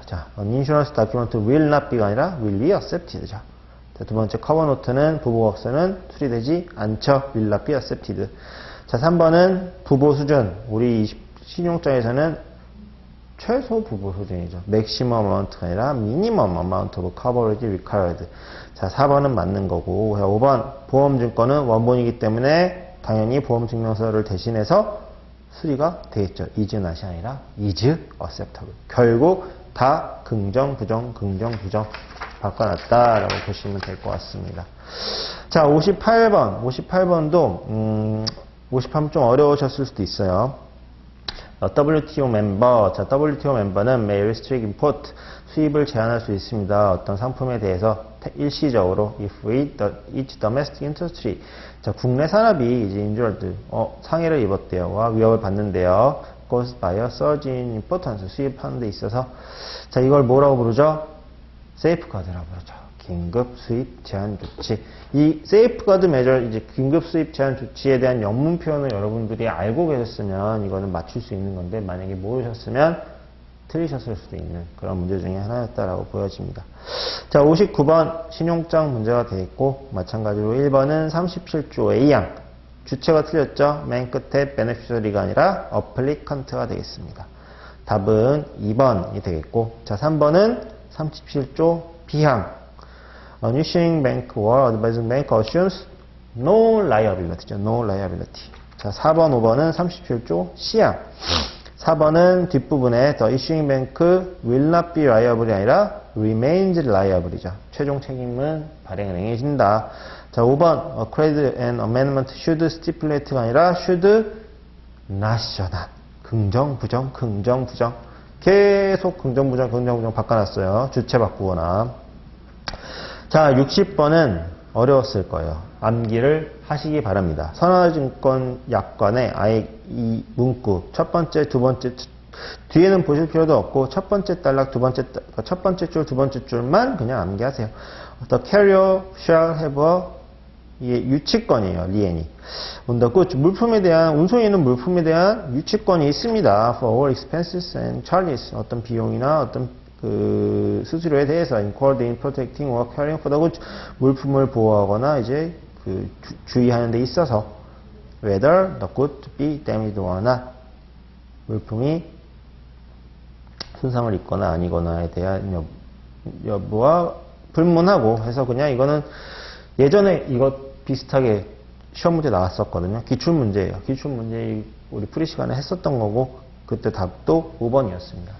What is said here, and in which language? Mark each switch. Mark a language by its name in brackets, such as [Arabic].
[English] 자, an insurance document will not be가 아니라 will be accepted. [Korean] 자, 두 번째 커버노트는 부보각서는 수리되지 않죠. [English] will not be accepted. 자, [Korean] 3번은 부보 수준. 우리 신용장에서는 최소 부보 수준이죠. [English] maximum amount가 아니라 minimum amount of coverage required. [Korean] 자, 4번은 맞는 거고, 5번 보험증권은 원본이기 때문에 당연히 보험증명서를 대신해서 수리가 되겠죠. is not이 아니라 [English] is acceptable. [Korean] 결국 다 긍정, 부정, 긍정, 부정. 바꿔놨다라고 보시면 될 것 같습니다. 자, 58번. 58번도, 58번 좀 어려우셨을 수도 있어요. WTO 멤버. [English] 자, WTO 멤버는 may restrict import. [Korean] 수입을 제한할 수 있습니다. 어떤 상품에 대해서 일시적으로 [English] if each domestic industry. [Korean] 자, 국내 산업이 이제 injured, 상해를 입었대요. 위협을 받는데요. [English] caused by a surge in importance. [Korean] 수입하는 데 있어서. 자, 이걸 뭐라고 부르죠? safeguard라고 부르죠. 긴급 수입 제한 조치. 이 safeguard measure, 이제 긴급 수입 제한 조치에 대한 영문 표현을 여러분들이 알고 계셨으면 이거는 맞출 수 있는 건데, 만약에 모르셨으면 틀리셨을 수도 있는 그런 문제 중에 하나였다라고 보여집니다. 자, 59번 신용장 문제가 되어 있고, 마찬가지로 1번은 37조 A양. 주체가 틀렸죠? 맨 끝에 beneficiary가 아니라 applicant가 되겠습니다. 답은 2번이 되겠고, 자, 3번은 37조 B항. [English] Issuing bank or advising bank assumes no liability. No liability. [Korean] 자, 4번, 5번은 37조 C항. 4번은 뒷부분에 [English] the issuing bank will not be liable이 아니라 remains liable이죠. [Korean] 최종 책임은 발행은행이 진다. [English] 자, 5번 a credit and amendment should stipulate가 아니라 should not이죠. [Korean] not. 긍정, 부정, 긍정, 부정. 계속 긍정, 부정, 긍정, 부정 바꿔놨어요. 주체 바꾸거나. 자, 60번은 어려웠을 거예요. 암기를 하시기 바랍니다. 선화증권 약관에 아예 이 문구, 첫 번째, 두 번째, 뒤에는 보실 필요도 없고, 첫 번째 단락, 첫 번째 줄, 두 번째 줄만 그냥 암기하세요. [English] The carrier shall have a, [Korean] 이게 유치권이에요, 리엔이. 물품에 대한, 운송에는 물품에 대한 유치권이 있습니다. [English] For all expenses and charges. [Korean] 어떤 비용이나 어떤 수수료에 대해서 [English] incurred in protecting or caring for the goods. [Korean] 물품을 보호하거나 이제 주의하는 데 있어서 [English] whether the good be damaged or not. [Korean] 물품이 손상을 입거나 아니거나에 대한 여부와 불문하고 해서, 그냥 이거는 예전에 이거 비슷하게 시험 문제 나왔었거든요. 기출문제예요. 기출문제 우리 풀이 시간에 했었던 거고, 그때 답도 5번이었습니다.